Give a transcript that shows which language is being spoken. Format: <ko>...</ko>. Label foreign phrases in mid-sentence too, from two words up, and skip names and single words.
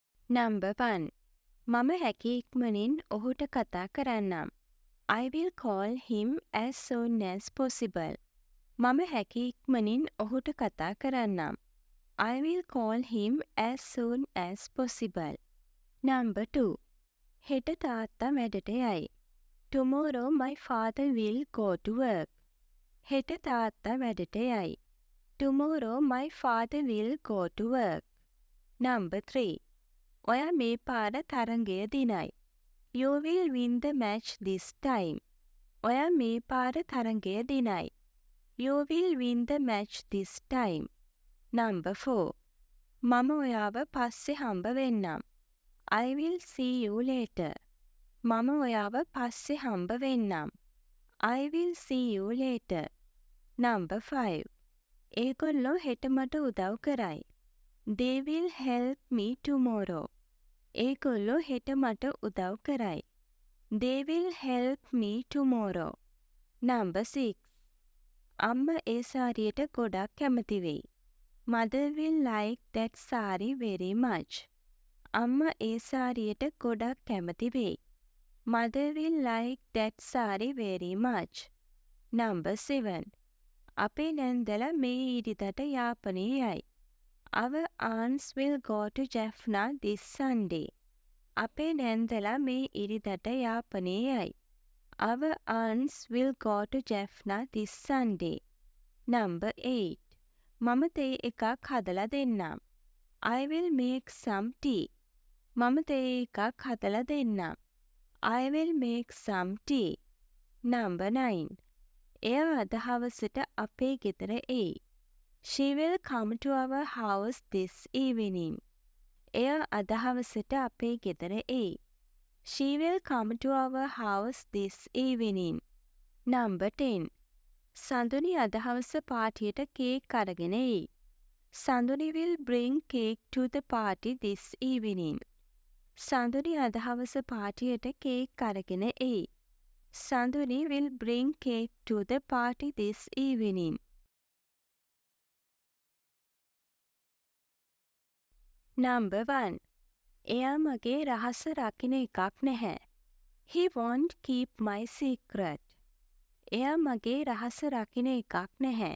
<si>Number 1. මම හැකි ඉක්මනින් ඔහුට කතා කරන්නම්.</si> <en>I will call him as soon as possible.</en> <si>මම හැකි ඉක්මනින් ඔහුට කතා කරන්නම්.</si> <en>I will call him as soon as possible. Number 2.</en> <si>හෙට තාත්තා වැඩට යයි.</si> <en>Tomorrow my father will go to work.</en> <si>හෙට තාත්තා වැඩට යයි.</si> <en>Tomorrow my father will go to work. Number 3.</en> <si>ඔයා මේ පාර තරඟය දිනයි.</si> <en>You will win the match this time.</en> <si>ඔයා මේ පාර තරඟය දිනයි.</si> <en>You will win the match this time. Number 4.</en> <si>මම ඔයාව පස්සේ හම්බ වෙන්නම්.</si> <en>I will see you later.</en> <si>මම ඔයාව පස්සේ හම්බ වෙන්නම්.</si> <en>I will see you later. Number 5.</en> <si>ඒගොල්ලෝ හෙට මට උදව් කරයි.</si> <en>They will help me tomorrow.</en> <si>ඒගොල්ලෝ හෙට මට උදව් කරයි.</si> <en>They will help me tomorrow. Number 6.</en> <si>අම්මා ඒ සාරියට ගොඩක් කැමති වෙයි.</si> <en>Mother will like that saree very much.</en> <si>අම්මා ඒ සාරියට ගොඩක් කැමති වෙයි.</si> <en>Mother will like that saree very much. Number 7.</en> <si>අපේ නැන්දලා මේ ඉරිදට යාපනයේ යයි.</si> <en>Our aunts will go to Jaffna this Sunday.</en> <si>අපේ නැන්දලා මේ ඉරිදට යාපනයේ යයි.</si> <en>Our aunts will go to Jaffna this Sunday. Number 8.</en> <si>මම තේ එකක් හදලා දෙන්නම්.</si> <en>I will make some tea.</en> <si>මම තේ එකක් හදලා දෙන්නම්.</si> <en>I will make some tea. Number 9.</en> <si>එයා අද හවසට අපේ ගෙදර එයි.</si> <en>She will come to our house this evening.</en> <si>එයා අද හවසට අපේ ගෙදර එයි.</si> <en>She will come to our house this evening. Number 10.</en> <si>සඳුනි අද හවස පාටියට කේක් අරගෙන එයි.</si> <en>සඳුනි will bring cake to the party this evening.</en> <si>සඳුනි අද හවස පාටියට කේක් අරගෙන එයි.</si> <en>Sanduni will bring cake to the party this evening. Number 1.</en> <si>එයා මගේ රහස රකින්න එකක් නැහැ.</si> <en>He won't keep my secret.</en> <si>එයා මගේ රහස රකින්න එකක් නැහැ.</si>